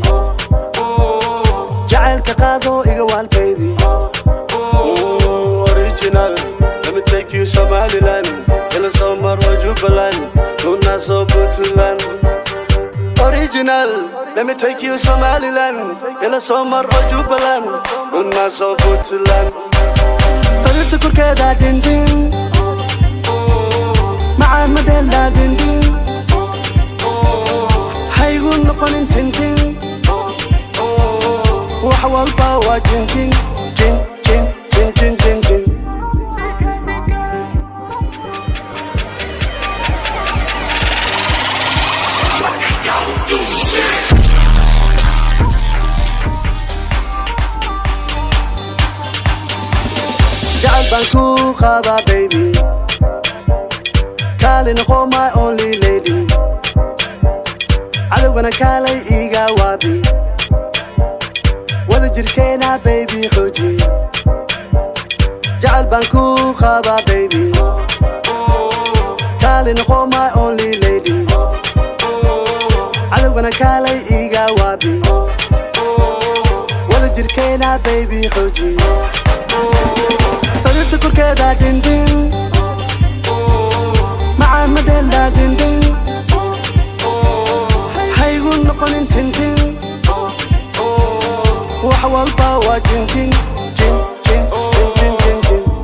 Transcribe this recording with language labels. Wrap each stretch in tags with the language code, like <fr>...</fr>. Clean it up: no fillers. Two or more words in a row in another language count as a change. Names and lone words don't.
<so>Child ke Gado, iga wal, baby.</so> <en>Original, let me take you Somaliland.</en> <so>Ila Somar wa Jubaland, Luna so Puntland.</so> <en>Original, let me take you Somaliland.</en> <so>Ila Somar wa Jubaland, Luna so Puntland. Sarirta korkeeda dindin, macaan madela dindin. Haygu noqonin tintin, wax walba waa jinjin, jin jin jin jin jin jin. Jacayl baan ku qabaa, baby. Kaali noqo</so> <en>my only lady.</en> <so>Cadowgana kaalay iga waabi. Wada jirkeena, baby, xooji. Jacayl baan ku qabaa, baby. Kaali noqo</so> <en>my only lady.</en> <so>Cadowgana kaalay iga waabi. Wada jirkeena, baby, xooji. Sarirta korkeeda dindin, macaan madela dindin. Haygu noqonin tintin, wax walba waa jinjin, jin jin jin jin jin.</so>